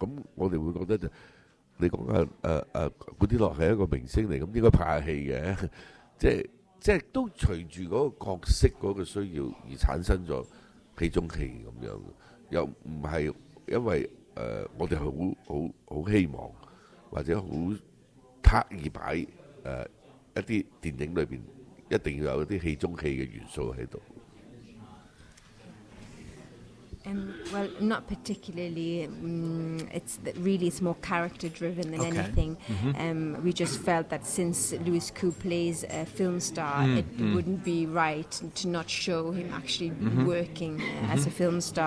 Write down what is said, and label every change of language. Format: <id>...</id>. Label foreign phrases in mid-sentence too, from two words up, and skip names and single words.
<yue>咁我哋會覺得就你講古天樂係一個明星嚟，咁應該拍下戲嘅，即係都隨住嗰個角色嗰個需要而產生咗戲中戲咁樣，又唔係因為我哋好希望或者好刻意擺一啲電影裏邊一定要有一啲戲中戲嘅元素喺度。</yue> <en>Well, not particularly. It's more character driven than anything. We just felt that since Louis Koo plays a film star, it wouldn't be right to not show him actually working as a film star.</en>